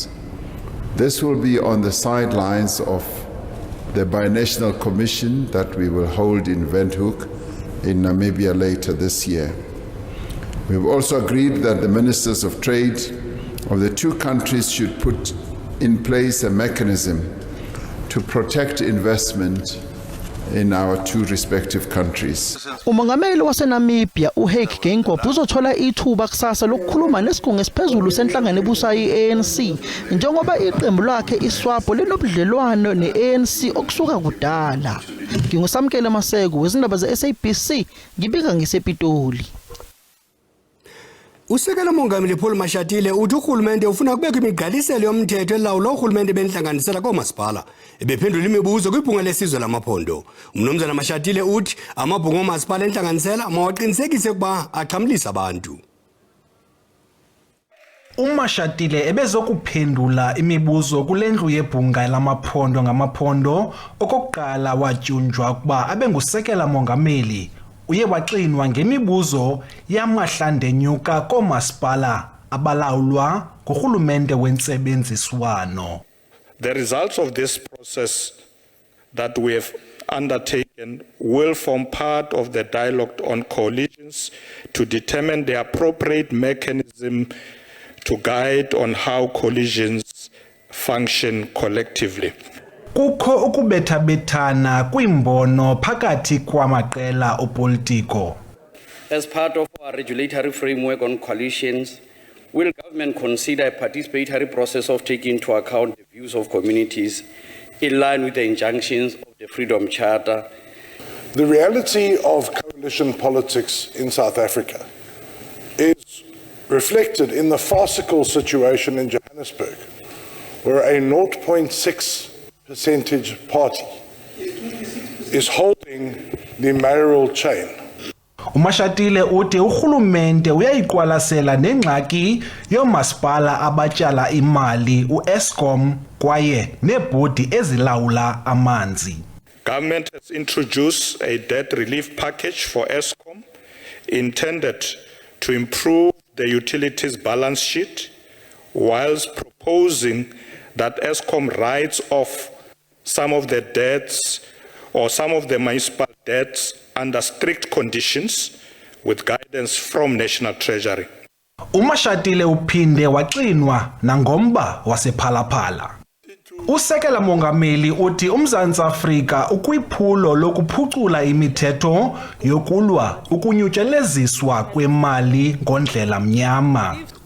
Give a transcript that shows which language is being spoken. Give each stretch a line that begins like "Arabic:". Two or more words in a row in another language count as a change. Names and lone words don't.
English: This will be on the sidelines of the binational commission that we will hold in Windhoek in Namibia later this year. We've also agreed that the ministers of trade of the two countries should put in place a mechanism to protect investment in our two respective countries.
Zulu: Umongameli waseNamibia uHage Geingob uzothola ithuba kusasa lokukhuluma nesigungu esiphezulu senhlangano ebusayo iANC njengoba iqembu lakhe iSWAPO linobudlelwano neANC okusuka kudala. Ngingusamkele Maseko wezindaba zeSABC ngibika ngisePitoli.
Xhosa: Usekela mongameli Paul Mashatile uthi urhulumente ufuna kubekho imigqaliselo yomthetho elawula urhulumente benhlanganisela komasipala ebephendula imibuzo kwibhunga lesizwe lamaphondo. Umnomzana Mashatile uthi amabhunga omasipala enhlanganisela mawaqinisekise ukuba axhamlisa abantu. Mashatile ebezokuphendula imibuzo kulendlu yebhunga lamaphondo ngamaphondo okokuqala watyunjwa kuba abengusekela mongameli. Uye waxinwa ngemibuzo yamahlandenyuka komasipala abalawulwa ngurhulumente wentsebenziswano.
English: The results of this process that we have undertaken will form part of the dialogue on coalitions to determine the appropriate mechanism to guide on how coalitions function collectively.
Xhosa: Kukho ukubethabethana kwimbono phakathi kwamaqela opolitiko.
English: As part of our regulatory framework on coalitions, will government consider a participatory process of taking into account the views of communities in line with the injunctions of the Freedom Charter? The reality of coalition politics in South Africa is reflected in the farcical situation in Johannesburg, where a 0.6% party is holding the mayoral chain.
Xhosa: Mashatile uthi urhulumente uyayiqwalasela nengxaki yomasipala abatyala imali uEskom kwaye nebhodi ezilawula amanzi.
English: Government has introduced a debt relief package for Eskom intended to improve the utilities balance sheet, whilst proposing that Eskom writes off some of the debts or some of the municipal debts under strict conditions with guidance from National Treasury.
Xhosa: Mashatile uphinde waxinwa nangomba wasephalaphala. Usekela mongameli uthi uMzantsi Afrika ukwiphulo lokuphucula imithetho yokulwa ukunyutyeleziswa kwemali ngondlela mnyama.